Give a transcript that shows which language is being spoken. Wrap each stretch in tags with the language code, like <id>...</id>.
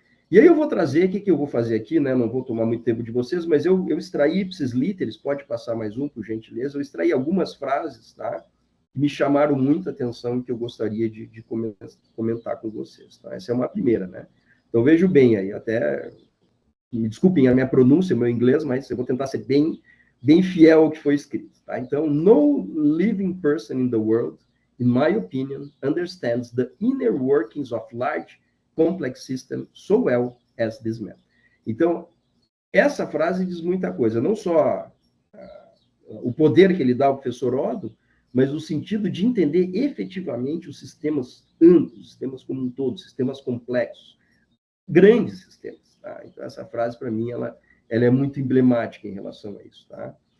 <pt>E aí eu vou trazer, o que eu vou fazer aqui, né? Não vou tomar muito tempo de vocês, mas eu extraí ipsis literis, pode passar mais um, por gentileza, eu extraí algumas frases, tá? Que me chamaram muita atenção e que eu gostaria de comentar com vocês, tá? Essa é uma primeira, né? Então vejo bem aí, até, me desculpem a minha pronúncia, meu inglês, mas eu vou tentar ser bem fiel ao que foi escrito, tá?</pt> <en>Então, no living person in the world, in my opinion, understands the inner workings of large complex system so well as this man.</en> <pt>Então, essa frase diz muita coisa, não só o poder que ele dá ao professor Oddo, mas o sentido de entender efetivamente os sistemas amplos, sistemas como um todo, sistemas complexos, grandes sistemas. Tá? Então, essa frase, para mim, ela é muito emblemática em relação a isso. Tá?</pt>